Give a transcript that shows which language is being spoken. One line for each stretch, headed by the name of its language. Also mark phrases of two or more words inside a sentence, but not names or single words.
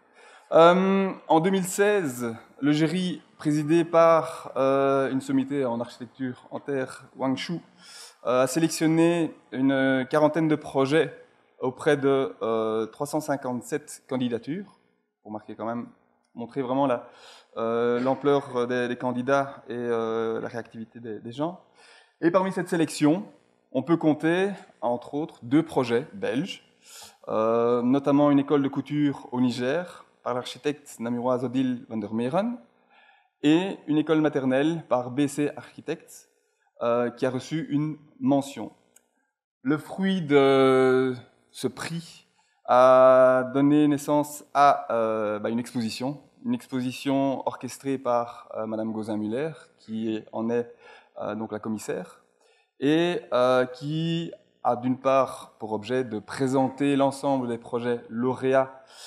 French: En 2016, le jury présidé par une sommité en architecture en terre, Wang Shu, a sélectionné une quarantaine de projets auprès de 357 candidatures, pour montrer vraiment l'ampleur des candidats et la réactivité des gens. Et parmi cette sélection, on peut compter, entre autres, 2 projets belges, notamment une école de couture au Niger, par l'architecte namuroise Odile van der Meren, et une école maternelle par BC Architects, qui a reçu une mention. Le fruit de ce prix a donné naissance à une exposition orchestrée par Madame Gauzin-Muller, qui en est donc la commissaire, et qui a d'une part pour objet de présenter l'ensemble des projets lauréats